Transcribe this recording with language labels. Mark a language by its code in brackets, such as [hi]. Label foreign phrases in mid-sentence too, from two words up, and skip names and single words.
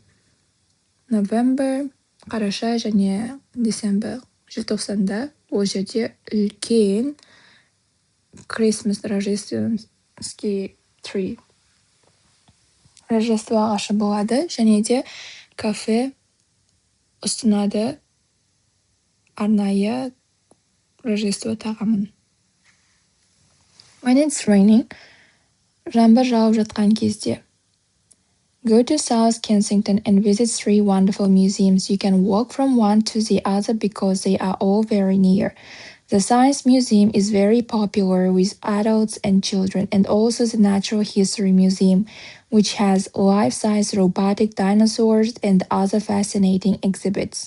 [kk] November, қараша және December, желтоқсанда ол жерде үлкен Christmas рождественский tree, рождество ағашы болады, және де кафе ұсынады арнайы рождество тағамын. [en] When it's raining, [kk] жаңбыр жауып жатқан кезде. [en] Go to South Kensington and visit 3 wonderful museums. You can walk from one to the other because they are all very near. The Science Museum is very popular with adults and children, and also the Natural History Museum, which has life-size robotic dinosaurs and other fascinating exhibits.